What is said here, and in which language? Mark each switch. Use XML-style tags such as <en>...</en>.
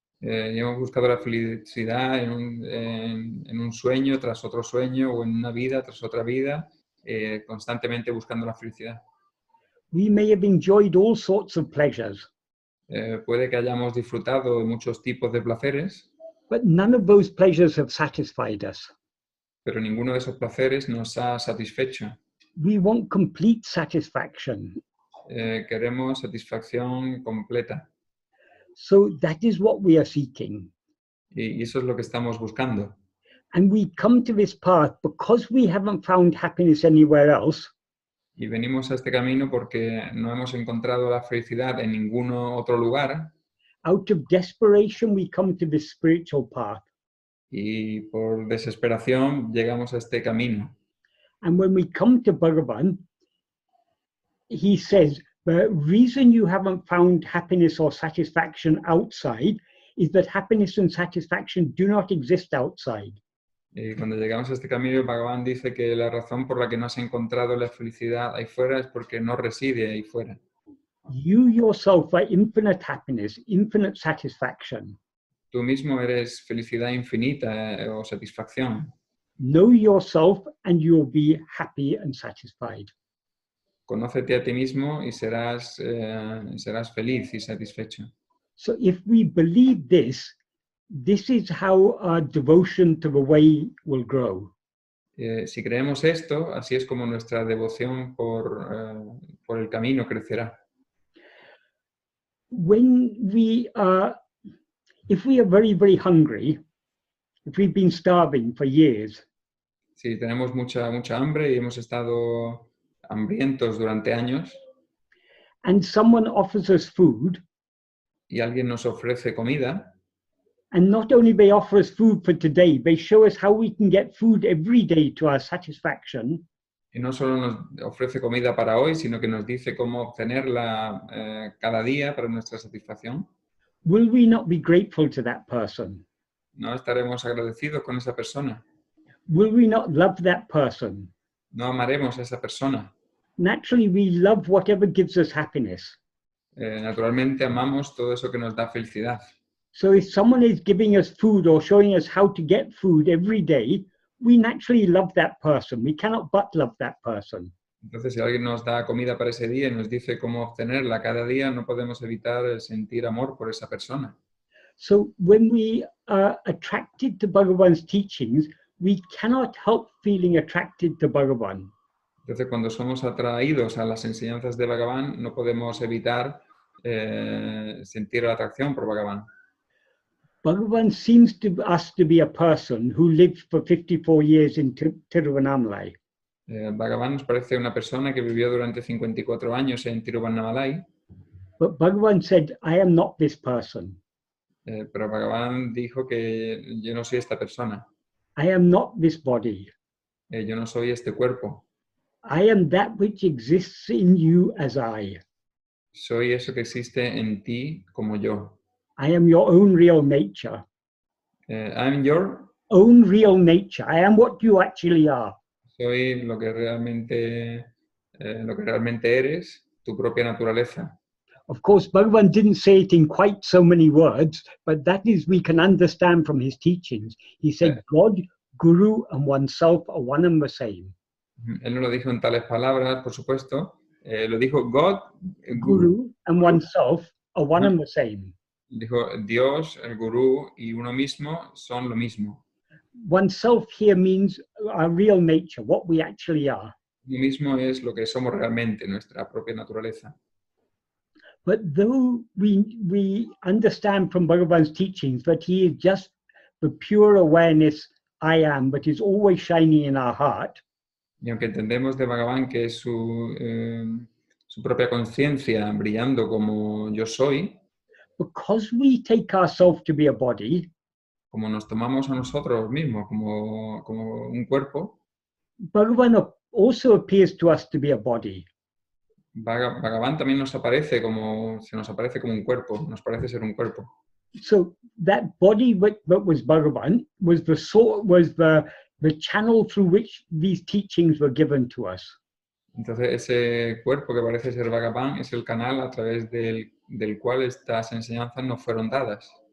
<es>Y hemos buscado la felicidad en un sueño tras otro sueño o en una vida tras otra vida, constantemente buscando la felicidad.</es> <en>We may have enjoyed all sorts of pleasures.</en> <es>Puede que hayamos disfrutado de muchos tipos de placeres.</es> <en>But none of those pleasures have satisfied us.</en> <es>Pero ninguno de esos placeres nos ha satisfecho.</es> <en>We want complete satisfaction.</en> <es>Queremos satisfacción completa.</es> <en>So that is what we are seeking.</en> <es>Y eso es lo que estamos buscando.</es> <en>And we come to this path because we haven't found happiness anywhere else.</en> <es>Y venimos a este camino porque no hemos encontrado la felicidad en ningún otro lugar.</es> <en>Out of desperation, we come to this spiritual path.</en> <es>Y por desesperación llegamos a este camino.</es> <en>And when we come to Bhagavan, he says, the reason you haven't found happiness or satisfaction outside is that happiness and satisfaction do not exist outside.</en> <es>Y cuando llegamos a este camino, Bhagavan dice que la razón por la que no has encontrado la felicidad ahí fuera es porque no reside ahí fuera.</es> <en>You yourself are infinite happiness, infinite satisfaction.</en> <es>Tú mismo eres felicidad infinita o satisfacción.</es> <en>Know yourself and you'll be happy and satisfied.</en> <es>Conócete a ti mismo y serás feliz y satisfecho.</es> <en>So if we believe this, this is how our devotion to the way will grow.</en> <es>Si creemos esto, así es como nuestra devoción por el camino crecerá.</es> <en>When we are, if we are very, very hungry, if we've been starving for years,</en> <es>Si tenemos mucha hambre y hemos estado hambrientos durante años</es> <en>and someone offers us food,</en> <es>y alguien nos ofrece comida,</es> <en>and not only they offer us food for today, they show us how we can get food every day to our satisfaction.</en> <es>y no solo nos ofrece comida para hoy, sino que nos dice cómo obtenerla cada día para nuestra satisfacción,</es> <en>Will we not be grateful to that person?</en> <es>¿no estaremos agradecidos con esa persona?</es> <en>Will we not love that person?</en> <es>¿No amaremos a esa persona?</es> <en>Naturally, we love whatever gives us happiness.</en> <es>Naturalmente amamos todo eso que nos da felicidad.</es> <en>So if someone is giving us food or showing us how to get food every day, we naturally love that person. We cannot but love that person.</en> <es>Entonces, si alguien nos da comida para ese día y nos dice cómo obtenerla cada día, no podemos evitar sentir amor por esa persona.</es> <en>So when we are attracted to Bhagavan's teachings, we cannot help feeling attracted to Bhagavan.</en> <es>Entonces, cuando somos atraídos a las enseñanzas de Bhagavan, no podemos evitar sentir la atracción por Bhagavan.</es> <en>Bhagavan seems to us to be a person who lived for 54 years in Tiruvannamalai.</en> <es>Bhagavan nos parece una persona que vivió durante 54 años en Tiruvannamalai,</es> <en>But Bhagavan said, I am not this person.</en> <es>pero Bhagavan dijo que yo no soy esta persona,</es> <en>I am not this body.</en> <es>yo no soy este cuerpo,</es> <en>I am that which exists in you as I.</en> <es>soy eso que existe en ti como yo.</es> <en>I am your own real nature. I'm your, Own real nature. I am what you actually are.</en> <es>soy lo que realmente eres, tu propia naturaleza.</es> <en>Of course, Bhagavan didn't say it in quite so many words, but that is, we can understand from his teachings. He said, God, Guru, and oneself are one and the same.</en> <es>Él no lo dijo en tales palabras, por supuesto. Lo dijo God,</es> <en>Guru and oneself are one and the same.</en> <es>Dijo Dios, el gurú y uno mismo son lo mismo.</es> <en>Oneself here means our real nature, what we actually are.</en> <es>Uno mismo es lo que somos realmente, nuestra propia naturaleza.</es> <en>But though we understand from Bhagavan's teachings that he is just the pure awareness I am, but is always shining in our heart,</en> <es>Y aunque entendemos de Bhagavan que es su propia conciencia brillando como yo soy,</es> <en>because we take ourselves to be a body,</en> <es>como nos tomamos a nosotros mismos como un cuerpo,</es> <en>Bhagavan also appears to us to be a body.</en> <es>Bhagavan también se nos aparece como un cuerpo, nos parece ser un cuerpo.</es> <en>So that body that was Bhagavan was the channel through which these teachings were given to us.</en> <es>Entonces ese cuerpo que parece ser Bhagavan es el canal a través del cual estas enseñanzas nos fueron dadas.</es>